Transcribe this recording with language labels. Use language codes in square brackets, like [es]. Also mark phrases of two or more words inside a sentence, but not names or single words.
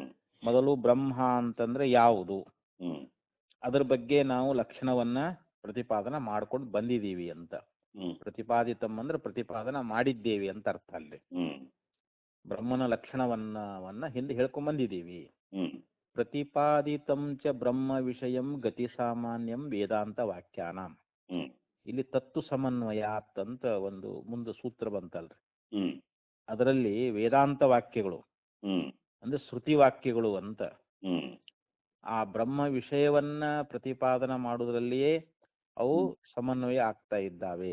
[kn] ಮೊದಲು ಬ್ರಹ್ಮ ಅಂತಂದ್ರೆ ಯಾವುದು, ಹ್ಮ್ ಅದ್ರ ಬಗ್ಗೆ ನಾವು ಲಕ್ಷಣವನ್ನ ಪ್ರತಿಪಾದನ ಮಾಡ್ಕೊಂಡು ಬಂದಿದ್ದೀವಿ ಅಂತ. ಹ್ಮ್ ಪ್ರತಿಪಾದಿತಂ ಅಂದ್ರೆ ಪ್ರತಿಪಾದನ ಮಾಡಿದ್ದೇವೆ ಅಂತ ಅರ್ಥ. ಅಲ್ಲಿ ಹ್ಮ್ ಬ್ರಹ್ಮನ ಲಕ್ಷಣವನ್ನ ಹಿಂದೆ ಹೇಳ್ಕೊಂಡ್ ಬಂದಿದ್ದೀವಿ. ಹ್ಮ್ [sa] ಪ್ರತಿಪಾದಿತಂ ಚ ಬ್ರಹ್ಮ ವಿಷಯಂ ಗತಿ ಸಾಮಾನ್ಯಂ ವೇದಾಂತ ವಾಕ್ಯಾನಾಂ. ಹ್ಮ್ [kn] ಇಲ್ಲಿ [sa] ತತ್ತು ಸಮನ್ವಯಾತ್ [kn] ಅಂತ ಒಂದು ಮುಂದೆ ಸೂತ್ರ ಬಂತಲ್ರಿ. ಹ್ಮ್ ಅದರಲ್ಲಿ ವೇದಾಂತ ವಾಕ್ಯಗಳು ಹ್ಮ್ ಅಂದ್ರೆ ಶ್ರುತಿ ವಾಕ್ಯಗಳು ಅಂತ. ಹ್ಮ್ ಆ ಬ್ರಹ್ಮ ವಿಷಯವನ್ನ ಪ್ರತಿಪಾದನ ಮಾಡುವುದರಲ್ಲಿಯೇ ಅವು ಸಮನ್ವಯ ಆಗ್ತಾ ಇದ್ದಾವೆ.